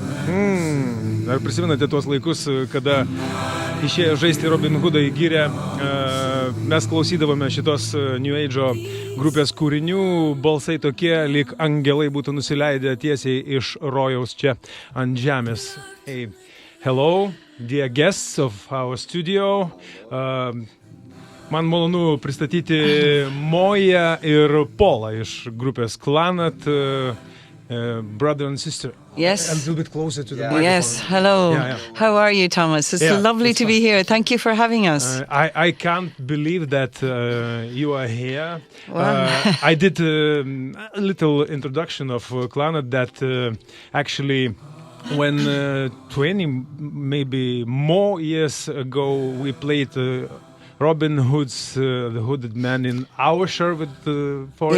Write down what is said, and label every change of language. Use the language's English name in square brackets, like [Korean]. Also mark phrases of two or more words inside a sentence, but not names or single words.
[Lithuanian] Ar prisimenate tuos laikus, kada išėjo žaisti Robin Hoodą į gyrę, mes klausydavome šitos New Age grupės kūrinių, balsai tokie, lyg angelai būtų nusileidę tiesiai iš rojaus čia ant žemės. [English] Hey. Hello, dear guests of our studio. [Lithuanian] Man malonu pristatyti Moya ir Polą iš grupės Clannad, [English] brother and sister. Yes. A little bit closer to the microphone. Yes, hello. Yeah. How are you, Thomas? It's lovely to be here. Thank you for having us. I can't believe that you are here. Well. I did a little introduction of Clannad that actually when 20 maybe more years ago we played Robin Hood's The Hooded Man in our Sherwood Forest.